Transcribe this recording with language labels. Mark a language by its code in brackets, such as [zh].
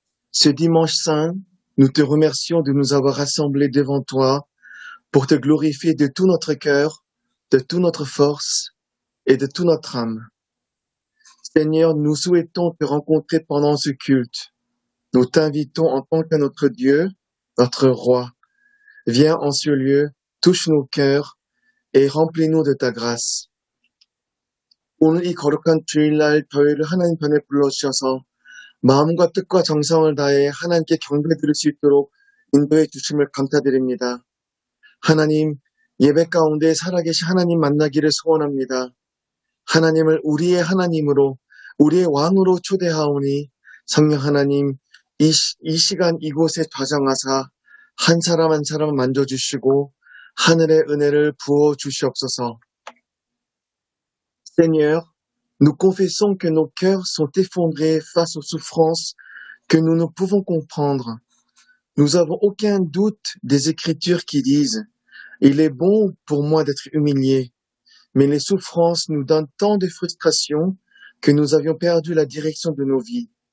[fr] Ce dimanche saint, nous te remercions de nous avoir rassemblés devant toi pour te glorifier de tout notre cœur, de toute notre force et de toute notre âme. Seigneur, nous souhaitons te rencontrer pendant ce culte. Nous t'invitons en tant que notre Dieu, notre Roi. Viens en ce lieu, touche nos cœurs et remplis-nous de ta grâce. [ko] 오늘 이 거룩한 주일날 저희를 하나님 편에 불러주셔서 마음과 뜻과 정성을 다해 하나님께 경배드릴 수 있도록 인도해 주심을 감사드립니다. 하나님, 예배 가운데 살아계신 하나님 만나기를 소원합니다. 하나님을 우리의 하나님으로, 우리의 왕으로 초대하오니 성령 하나님, 이 시간 이곳에 좌정하사 한 사람 한 사람 만져주시고 하늘의 은혜를 부어주시옵소서. [fr] Seigneur, nous confessons que nos cœurs sont effondrés face aux souffrances que nous ne pouvons comprendre. Nous avons aucun doute des Écritures qui disent « Il est bon pour moi d'être humilié ». Mais les souffrances nous donnent tant de frustration que nous avions perdu la direction de nos vies.